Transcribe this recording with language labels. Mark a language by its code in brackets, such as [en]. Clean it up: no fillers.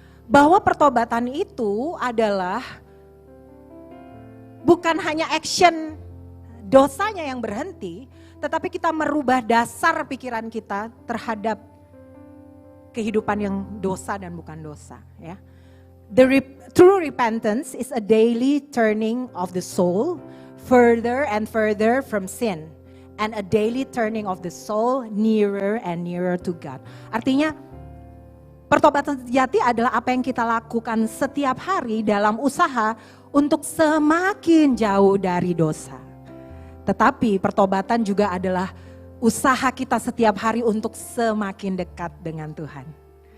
[id] Bahwa pertobatan itu adalah bukan hanya action dosanya yang berhenti, tetapi kita merubah dasar pikiran kita terhadap kehidupan yang dosa dan bukan dosa. Ya. [en] True repentance is a daily turning of the soul further and further from sin, and a daily turning of the soul nearer and nearer to God. [id] Artinya pertobatan sejati adalah apa yang kita lakukan setiap hari dalam usaha untuk semakin jauh dari dosa. Tetapi pertobatan juga adalah usaha kita setiap hari untuk semakin dekat dengan Tuhan.